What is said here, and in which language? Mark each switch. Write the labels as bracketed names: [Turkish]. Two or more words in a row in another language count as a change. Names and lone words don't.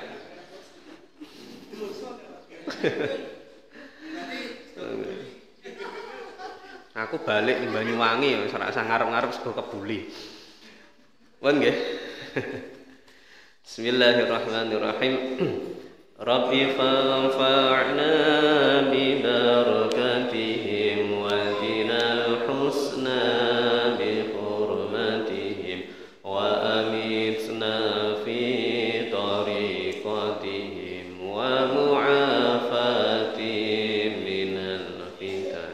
[Javanese] Aku balik di Banyuwangi wis ora usah ngarep-ngarep sego kebuli. Pun nggih. [Arabic] Bismillahirrahmanirrahim. ربي فانفعنا ببركاتهم واهدنا الحسنى بحرمتهم وأمتنا في طريقتهم ومعافاتهم من الفتن.